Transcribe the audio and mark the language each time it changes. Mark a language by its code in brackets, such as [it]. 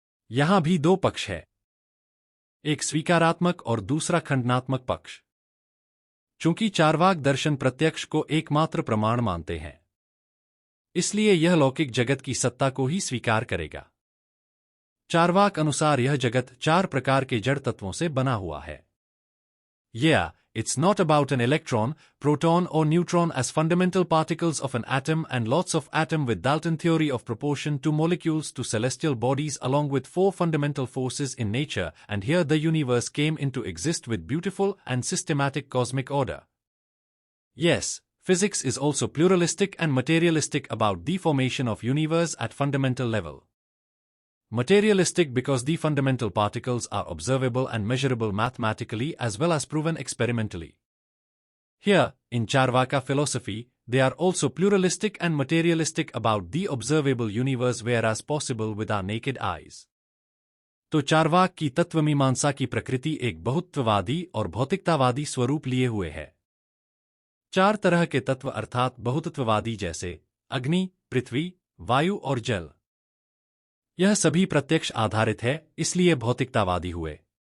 [hi] यहां भी 2 पक्ष है, एक स्वीकारात्मक और दूसरा खंडनात्मक पक्ष। चूंकि चारवाक दर्शन प्रत्यक्ष को एकमात्र प्रमाण मानते हैं, इसलिए यह लौकिक जगत की सत्ता को ही स्वीकार करेगा। चारवाक अनुसार यह जगत 4 प्रकार के जड़ तत्वों से बना हुआ है। [en] It's not about an electron, proton or neutron as fundamental particles of an atom and lots of atom with Dalton theory of proportion 2 molecules to celestial bodies along with 4 fundamental forces in nature, and here the universe came into exist with beautiful and systematic cosmic order. Yes, physics is also pluralistic and materialistic about the formation of universe at fundamental level. Materialistic because the fundamental particles are observable and measurable mathematically as well as proven experimentally. Here, in Charvaka philosophy, they are also pluralistic and materialistic about the observable universe whereas possible with our naked eyes. [hi] तो चारवाक की तत्वमीमांसा की प्रकृति एक बहुत्ववादी और भौतिकतावादी स्वरूप लिए हुए है। 4 तरह के तत्व अर्थात बहुतत्ववादी जैसे अग्नि, पृथ्वी, वायु और जल। यह सभी प्रत्यक्ष आधारित है, इसलिए भौतिकतावादी हुए।